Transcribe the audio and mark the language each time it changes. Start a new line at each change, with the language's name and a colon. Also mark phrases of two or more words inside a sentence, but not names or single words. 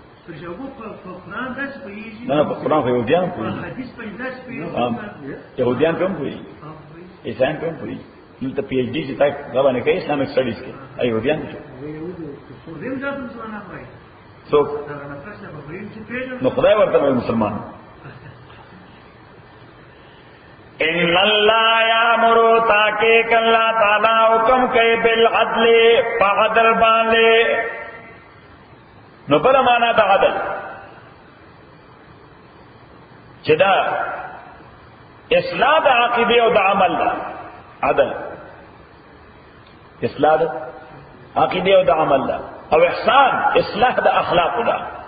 Pashto: نه نه په قرآن خو یهودیان پوهېږي، یهودیان پې هم پوهېږي، عیسایان پې هم پوهېږي. دلته پی ایچ ډي چې تا دا باندې کوي
English: Islamic studies
Pashto: کې یهودیان دي څوک؟ نو خدای ورته وایي مسلمان.
Arabic: ان اللہ یامر
Pashto: تاکہ اللہ تعالی حکم کوي بالعدل فعدل باندې. نو بل معنا د عدل چې دا اصلاح د عقیده او د عمل ده. عدل اصلاح د عقیده او د عمل ده، او احسان اصلاح د اخلاق ده.